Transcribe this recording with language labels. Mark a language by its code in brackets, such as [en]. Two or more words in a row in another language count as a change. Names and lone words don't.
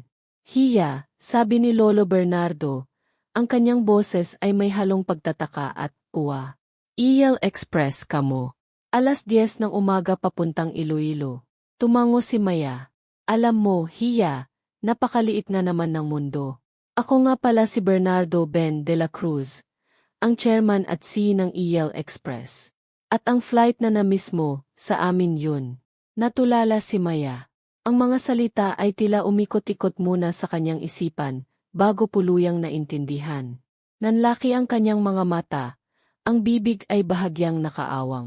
[tl] Hiya, sabi ni Lolo Bernardo. Ang kanyang boses ay may halong pagtataka at uwa. EL Express ka mo. 10:00 ng umaga papuntang Iloilo. Tumango si Maya. Alam mo, Hiya, napakaliit nga naman ng mundo. Ako nga pala si Bernardo Ben de la Cruz, ang chairman at CEO ng EL Express. At ang flight na na-miss mo, sa amin yun. Natulala si Maya. Ang mga salita ay tila umikot-ikot muna sa kanyang isipan, bago puluyang naintindihan. Nanlaki ang kanyang mga mata, ang bibig ay bahagyang nakaawang.